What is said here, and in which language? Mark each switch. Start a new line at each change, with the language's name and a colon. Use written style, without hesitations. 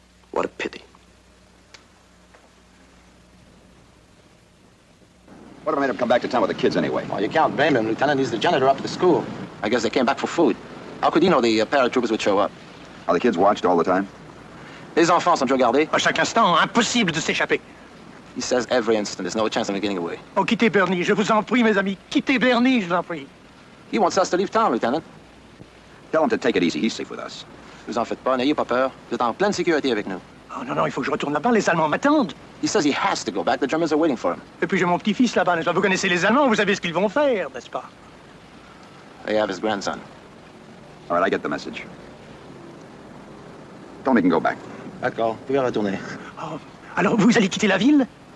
English: What a pity. Whatever made him come back to town with the kids anyway? Well, you can't blame him, Lieutenant. He's the janitor up at the school. I guess they came back for food. How could he know the paratroopers would show up? Are the kids watched all the time?
French: Les enfants sont toujours gardés. À chaque instant, impossible de s'échapper.
English: He says every instant. There's no chance of him getting away.
French: Oh, quittez Bernie, je vous en prie, mes amis. Quittez Bernie, je vous en prie.
English: He wants us to leave town, Lieutenant. Tell him to take it easy. He's safe with us.
French: Vous en faites pas, n'ayez pas peur. Vous êtes en pleine sécurité avec nous. Oh non, non, il faut que je retourne là-bas, les Allemands m'attendent.
English: He says he has to go back. The Germans are waiting for him.
French: Et puis j'ai mon petit-fils là-bas, n'est-ce pas? Vous connaissez les Allemands, vous savez ce qu'ils vont faire, n'est-ce pas?
English: They have his grandson. All right, I get the message. Tell him he can go back.
French: D'accord. Vous pouvez retourner. Oh, alors vous allez quitter la ville?